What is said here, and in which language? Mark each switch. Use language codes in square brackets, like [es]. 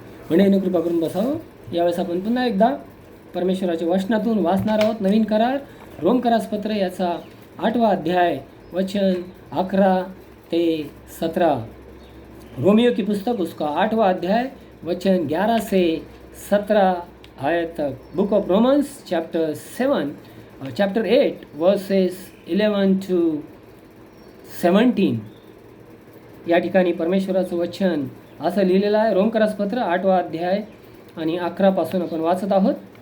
[mr] म्हणून कृपा करून बसावं. यावेळेस आपण पुन्हा एकदा परमेश्वराच्या वचनातून वाचणार आहोत. नवीन करार रोमकरास पत्र याचा 8वा अध्याय वचन 11 ते 17। [hi] रोमियो की पुस्तक उसका 8वां अध्याय वचन 11 से 17 आयत तक। [en] book of Romans chapter 8 verses 11 to 17 [mr] या ठिकाणी परमेश्वराचं वचन असं लिहिलेलं आहे। रोमकरास पत्र 8वां अध्याय आणि 11 पासून आपण वाचत आहोत।